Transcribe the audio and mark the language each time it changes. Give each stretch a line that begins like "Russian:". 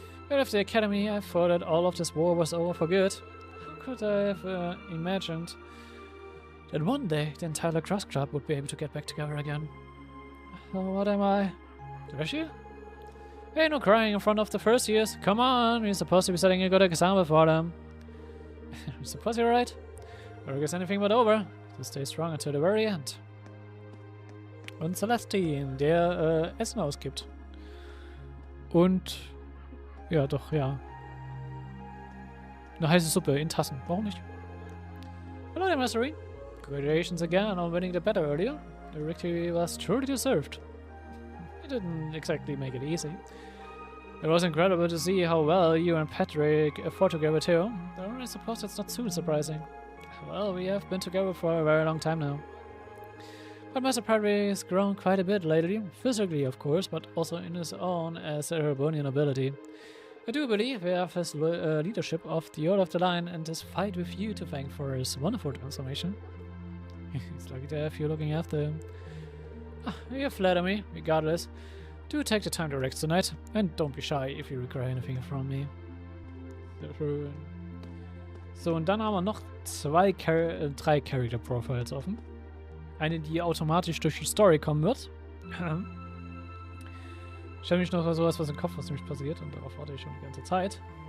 English: Right after the academy, I thought that all of this war was over for good. How could I have imagined that one day the entire lacrosse club would be able to get back together again? Oh, what am I? Thalessia? Hey, no crying in front of the first years. Come on, we're supposed to be setting a good example for them. I suppose you're right. Work is anything but over. To stay strong until the very end.
German: Und Celestine, der Essen ausgibt. Und ja, doch, ja. Eine heiße Suppe in Tassen. Warum nicht?
English: Hello there, Mastery. Congratulations again on winning the battle earlier. The victory was truly deserved. It didn't exactly make it easy. It was incredible to see how well you and Patrick fought together too. Though I suppose that's not too surprising. Well, we have been together for a very long time now. But Master Patrick has grown quite a bit lately. Physically, of course, but also in his own as a Erebonian ability. I do believe we have his leadership of the Order of the Line and his fight with you to thank for his wonderful transformation. It's lucky to have you looking after him. You flatter me, regardless. Do take the time to relax tonight, and don't be shy if you require anything from me.
German: So, und dann haben wir noch drei Character Profiles offen. Eine, die automatisch durch die Story kommen wird. Ich habe nämlich noch sowas im Kopf, was nämlich passiert, und darauf warte ich schon die ganze Zeit.